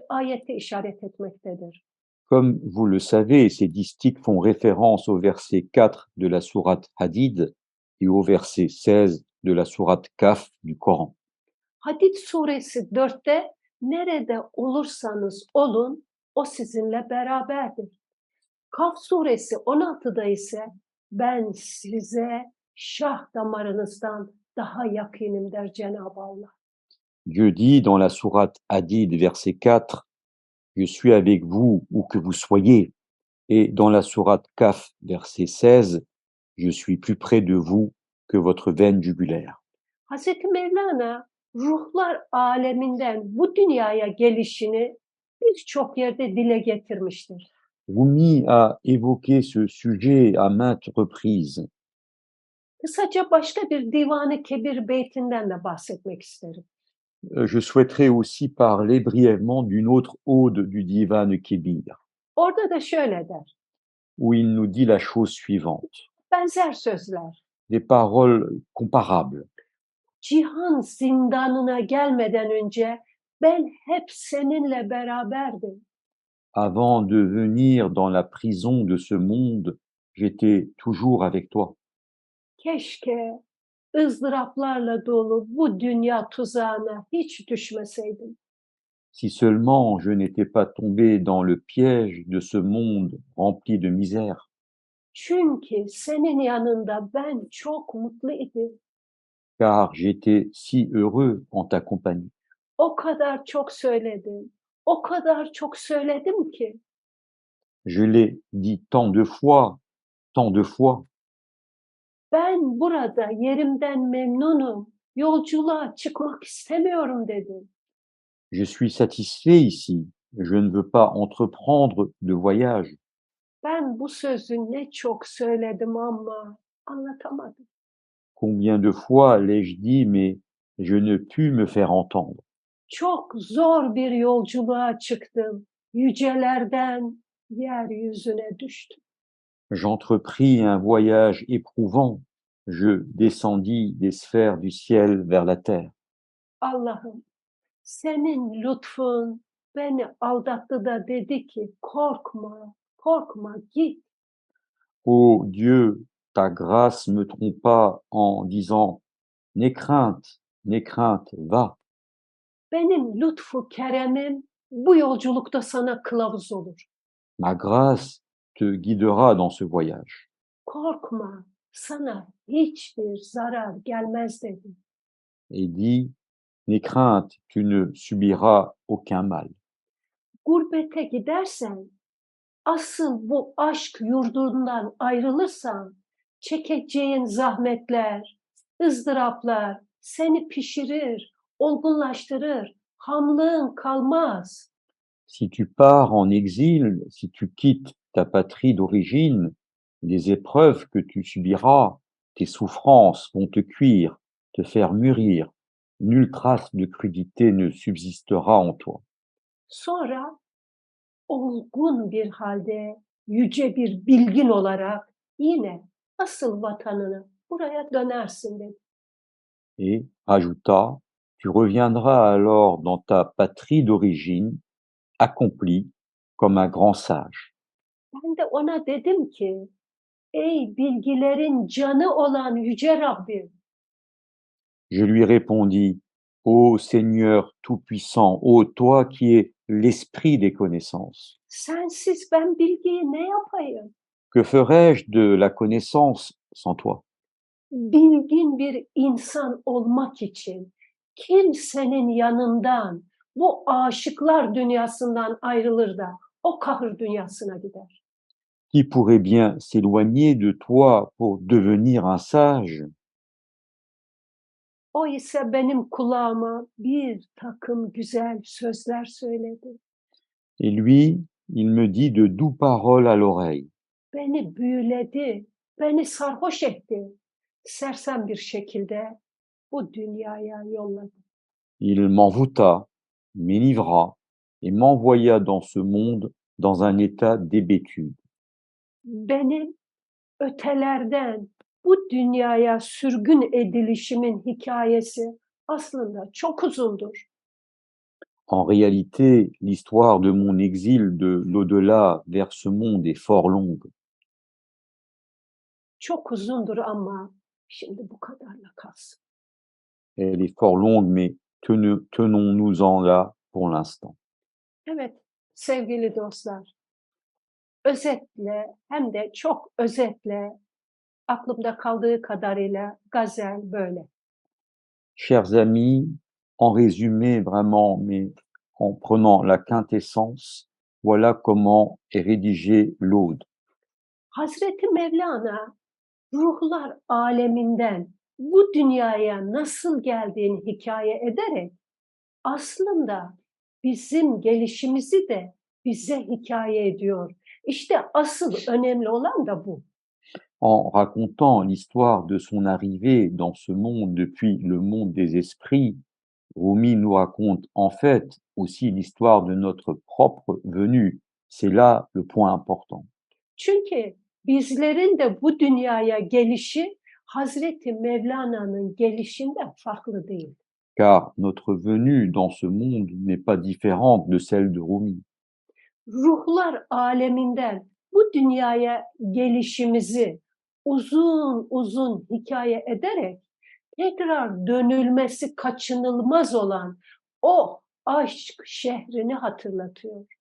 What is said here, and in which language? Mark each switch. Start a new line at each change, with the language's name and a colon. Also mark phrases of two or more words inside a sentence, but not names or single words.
Turkish: ayete işaret etmektedir.
French: Comme vous le savez, ces distiques font référence au verset 4 de la sourate Hadid et au verset 16 de la sourate Kaf du Coran.
Turkish: Hadid suresi 4'te nerede olursanız olun o sizinle beraberdir. Kaf suresi 16'da ise ben size şah damarınızdan daha yakınım der Cenab-ı Allah.
French: Dieu dit dans la sourate Hadid, verset 4, Je suis avec vous où que vous soyez. Et dans la sourate Kaf, verset 16, Je suis plus près de vous que votre veine jugulaire.
Turkish: Hazreti Mevlana ruhlar aleminden bu dünyaya gelişini birçok yerde dile getirmiştir.
French: Rumi a évoqué ce sujet à maintes reprises.
Turkish: Kısaca başka bir Divan-ı Kebir beytinden de bahsetmek isterim.
French: Je souhaiterais aussi parler brièvement d'une autre ode du Divan Kébir,
Turkish: Orada da şöyle der.
French: où il nous dit la chose suivante,
Turkish: Benzer sözler.
French: des paroles comparables.
Turkish: Cihan zindanına gelmeden önce ben hep seninle beraberdim.
French: Avant de venir dans la prison de ce monde, j'étais toujours avec toi.
Turkish: Keşke ızdıraplarla dolu bu dünya tuzağına hiç düşmeseydim.
French: Si seulement je n'étais pas tombé dans le piège de ce monde rempli de misère,
Turkish: Çünkü senin yanında ben çok mutluydum.
French: car j'étais si heureux en ta compagnie.
Turkish: O kadar çok söyledim. O kadar çok söyledim ki
French: Je l'ai dit tant de fois,
Turkish: ben burada yerimden memnunum. Yolculuğa çıkmak istemiyorum dedim.
French: je suis satisfait ici, je ne veux pas entreprendre de voyage.
Turkish: Ben bu sözü ne çok söyledim ama anlatamadım.
French: Combien de fois l'ai-je dit, mais je ne pus me faire entendre.
Turkish: Çok zor bir yolculuğa çıktım. Yücelerden yeryüzüne düştüm.
French: J'entrepris un voyage éprouvant, je descendis des sphères du ciel vers la terre.
Turkish: Allah'ım senin lütfun beni aldattı da dedi ki korkma, korkma git.
French: Ô Dieu, ta grâce me trompa en disant, n'aie crainte, va.
Turkish: Benim lütfu keremim bu yolculukta sana kılavuz olur.
French: Ma grâce te guidera dans ce voyage.
Turkish: Korkma, sana hiçbir zarar gelmez dedi.
French: Et dit, n'aie crainte, tu ne subiras aucun mal.
Turkish: Gurbete gidersen, asıl bu aşk yurdundan ayrılırsan, çekeceğin zahmetler, ızdıraplar seni pişirir, olgunlaştırır, hamlığın kalmaz.
French: Si tu pars en exil, si tu quittes ta patrie d'origine, les épreuves que tu subiras, tes souffrances vont te cuire, te faire mûrir. Nulle trace de crudité ne subsistera en toi.
Turkish: Sonra olgun bir halde, yüce bir bilgin olarak yine asıl vatanına buraya dönersin dedi.
French: Et ajouta, tu reviendras alors dans ta patrie d'origine, accompli comme un grand sage.
Turkish: Ben de ona dedim ki, ey bilgilerin canı olan yüce Rabbim,
French: Je lui répondis, ô Seigneur Tout-Puissant, ô toi qui es l'esprit des connaissances,
Turkish: Sensiz ben bilgiyi ne yapayım?
French: que ferais-je de la connaissance sans toi?
Turkish: Bilgin bir insan olmak için kimsenin yanından bu aşıklar dünyasından ayrılır da o kahır dünyasına gider.
French: Qui pourrait bien s'éloigner de toi pour devenir un sage?
Turkish: O ise benim kulağıma bir takım güzel sözler söyledi.
French: Et lui, il me dit de doux paroles à l'oreille.
Turkish: Beni büyüledi, beni sarhoş etti. Sersem bir şekilde bu dünyaya yolladı.
French: Il m'envoûta, m'enivra et m'envoya dans ce monde dans un état d'hébétude.
Turkish: Benim ötelerden bu dünyaya sürgün edilişimin hikayesi aslında çok uzundur.
French: En réalité, l'histoire de mon exil de l'au-delà vers ce monde est fort longue.
Turkish: Çok uzundur ama şimdi bu kadarla kalsın.
French: Elle est fort longue, mais tenons-nous-en là pour l'instant.
Turkish: Evet sevgili dostlar, özetle hem de çok özetle aklımda kaldığı kadarıyla gazel böyle.
French: Chers amis, en résumé vraiment, mais en prenant la quintessence, voilà comment est rédigé l'Aude.
Turkish: Hazreti Mevlana ruhlar aleminden bu dünyaya nasıl geldiğini hikaye ederek aslında bizim gelişimizi de bize hikaye ediyor. İşte asıl önemli olan da bu.
French: En racontant l'histoire de son arrivée dans ce monde depuis le monde des esprits, Rumi nous raconte en fait aussi l'histoire de notre propre venue. C'est là le point important.
Turkish: Çünkü bizlerin de bu dünyaya gelişi Hazreti Mevlana'nın gelişinden farklı değil.
French: Car notre venue dans ce monde n'est pas différente de celle de Rumi.
Turkish: Ruhlar aleminden bu dünyaya gelişimizi uzun uzun hikaye ederek tekrar dönülmesi kaçınılmaz olan o aşk şehrini hatırlatıyor.